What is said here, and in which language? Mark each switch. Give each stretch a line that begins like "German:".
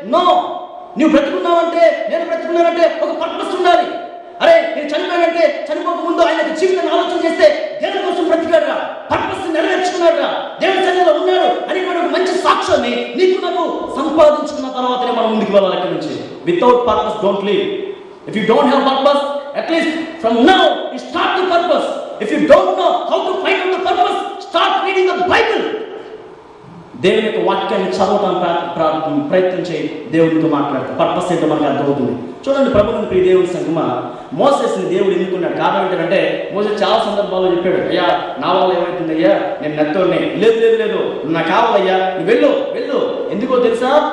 Telugu: No, నువ్వు బ్రతుకున్నావంటే, నేను బ్రతుకున్నానంటే ఒక పర్పస్ ఉండాలి. అరే నేను చనిపోయాడంటే చనిపోక ముందు ఆయన జీవితాన్ని ఆలోచన చేస్తే దేవుని కోసం బ్రతికాడురా, పర్పస్ నెరవేర్చుకున్నాడురా, దేవుని సన్నిధిలో ఉన్నాడు అనేటువంటి ఒక మంచి సాక్ష్యాన్ని నీకు నాకు సంపాదించుకున్న తర్వాతనే మనం ముందుకు వెళ్ళాలి. అక్కడి నుంచి
English: Without purpose don't live. If you don't have purpose, at least from now you start the purpose. If you don't know how to find out the purpose, start reading the Bible.
Telugu: దేవుని యొక్క వాక్యాన్ని చదవడానికి ప్రయత్నం చేయి. దేవునితో మాట్లాడతాం. Purpose ఏంటో మనకు అర్థమవుతుంది. చూడండి, ప్రభువుని ప్రియ దేవుని సంగమా, మోసెస్ని దేవుడు ఎన్నుకున్నాడు. కారణం ఏంటంటే మోసెస్ చాలా సందర్భాల్లో చెప్పాడు, అయ్యా నా వల్ల ఏమవుతుంది అయ్యా, నేను నెత్తోడిని. లేదు లేదు లేదు, నాకు కావాలయ్యా, నువ్వు వెళ్ళు వెళ్ళు. ఎందుకో తెలుసా?